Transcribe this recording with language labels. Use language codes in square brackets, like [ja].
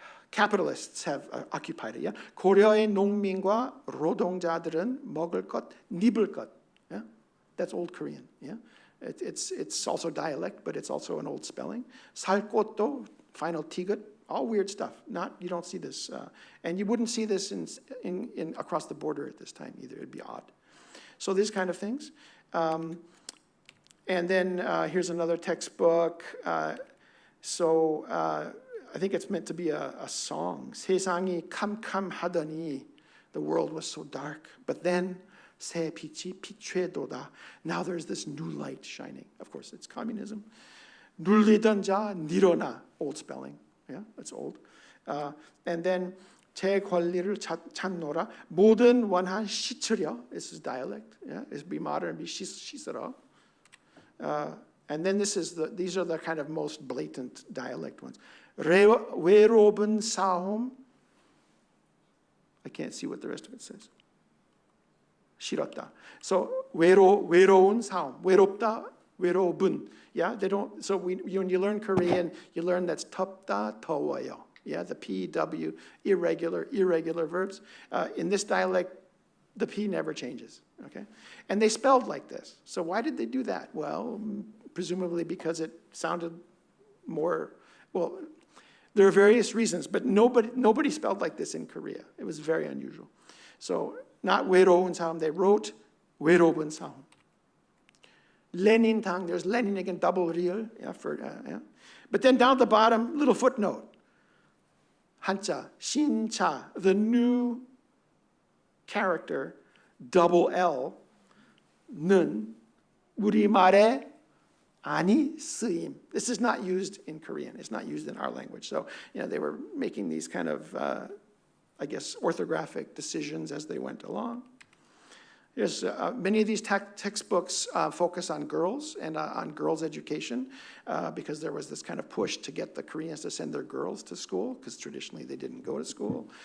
[en] Capitalists have occupied it. Yeah? [ko] 고려의 농민과 노동자들은 먹을 것, 입을 것. [en] Yeah? That's Old Korean. Yeah? It's also dialect, but it's also an old spelling. [ko] 살 곳도, [en] final tigut, all weird stuff. You don't see this, and you wouldn't see this in across the border at this time either. It'd be odd. So these kind of things. And then here's another textbook. I think it's meant to be a song. [ko] 세상이 캄캄하더니, [en] the world was so dark. But then [ko] 새 빛이 비추도다. [en] Now there's this new light shining. Of course, it's communism. [ko] 눌리던 자 일어나. [en] Old spelling. Yeah, that's old. And then [ko] 제 권리를 찾노라. 모든 원한 씻으려. [en] This is dialect. Yeah, it's be modern, be 씻으러. And then these are the kind of most blatant dialect ones. [ko] 외로운 싸움. [en] I can't see what the rest of it says. [ko] 싫었다. So 외로운 싸움. 외롭다 [en] 외로운. Yeah, they don't. So when you learn Korean, you learn that's 덥다, 더워요. Yeah, the P, W, irregular verbs. In this dialect, the P never changes, okay? And they spelled like this. So why did they do that? Well, presumably because it sounded more, well, there are various reasons, but nobody spelled like this in Korea. It was very unusual. So not 외로운 사람, they wrote 외로운 사람. Lenin-tang, there's Lenin again, double real. Yeah, yeah. But then down at the bottom, little footnote. [ko] 한자, 신차, [en] the new character, double L, [ko] 는 우리말에 아니 쓰임. [en] This is not used in Korean. It's not used in our language. So, they were making these kind of, I guess, orthographic decisions as they went along. Yes, many of these textbooks focus on girls and on girls' education because there was this kind of push to get the Koreans to send their girls to school because traditionally they didn't go to school.